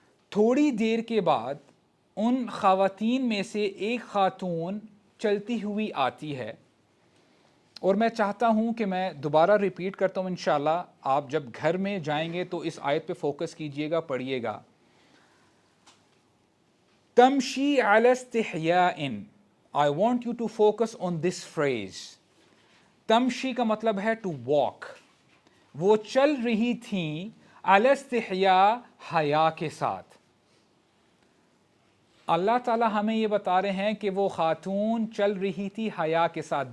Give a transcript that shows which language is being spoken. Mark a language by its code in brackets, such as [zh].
[ur] تھوڑی دیر کے بعد ان خواتین میں سے ایک خاتون چلتی ہوئی آتی ہے. اور میں چاہتا ہوں کہ میں دوبارہ ریپیٹ کرتا ہوں انشاءاللہ. آپ جب گھر میں جائیں گے تو اس آیت پہ فوکس کیجئے گا، پڑھیے گا. [ar] تمشی علی استحیاء. [en] I want you to focus on this phrase. [ur] تمشی کا مطلب ہے [en] To walk. [ur] وہ چل رہی تھیں [ar] علی استحیاء، [ur] حیا کے ساتھ. اللہ تعالیٰ ہمیں یہ بتا رہے ہیں کہ وہ خاتون چل رہی تھی حیا کے ساتھ.